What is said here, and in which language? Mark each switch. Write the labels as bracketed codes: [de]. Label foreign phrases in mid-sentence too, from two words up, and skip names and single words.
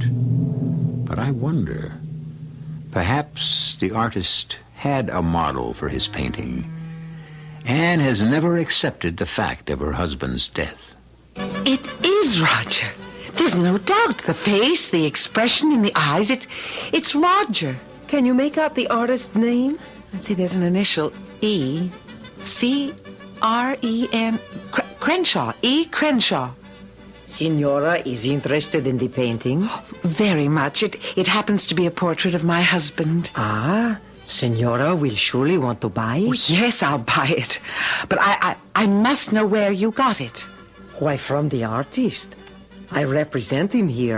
[en] But I wonder, perhaps the artist had a model for his painting and has never accepted the fact of her husband's death. It is Roger. There's no doubt. The face, the expression in the eyes, it's Roger. Can you make out the artist's name? Let's see, there's an initial E. C-R-E-N. Crenshaw. E. Crenshaw. Signora is interested in the painting? Very much. It happens to be a portrait of my husband. Ah, Signora will surely want to buy it? Oh, yes, I'll buy it. But I must know where you got it. Why, from the artist. I represent him here.